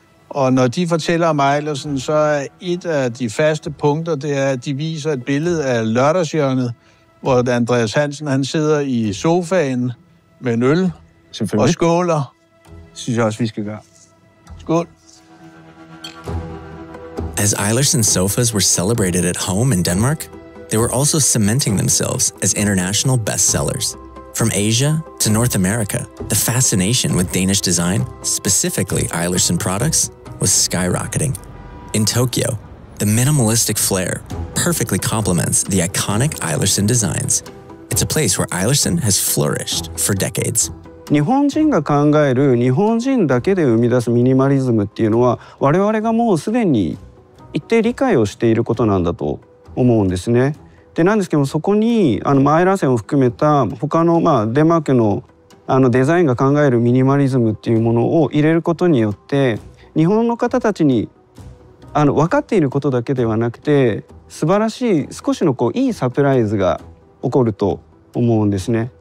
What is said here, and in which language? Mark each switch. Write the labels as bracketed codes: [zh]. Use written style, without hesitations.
[da] Og når de fortæller om Eilertsen, så er et af de faste punkter, det er, at de viser et billede af Lørdagshjørnet, hvor Andreas Hansen, han sidder i sofaen med en øl og skåler. Synes jeg også, vi skal gøre. Skål. [en] As Eilertsen sofas were celebrated at home in Denmark, they were also cementing themselves as international bestsellers. From Asia to North America, the fascination with Danish design, specifically Eilertsen products, was skyrocketing. In Tokyo, the minimalistic flair perfectly complements the iconic Eilertsen designs. It's a place where Eilertsen has flourished for decades. [ja] 日本人が考える日本人だけで生み出すミニマリズムっていうのは我々がもうすでに一定理解をしていることなんだと思うんですね。でなんですけどもそこにアイラーセンを含めた他のデンマークのデザインが考えるミニマリズムっていうものを入れることによって日本の方たちに分かっていることだけではなくて素晴らしい少しのいいサプライズが起こると思うんですね。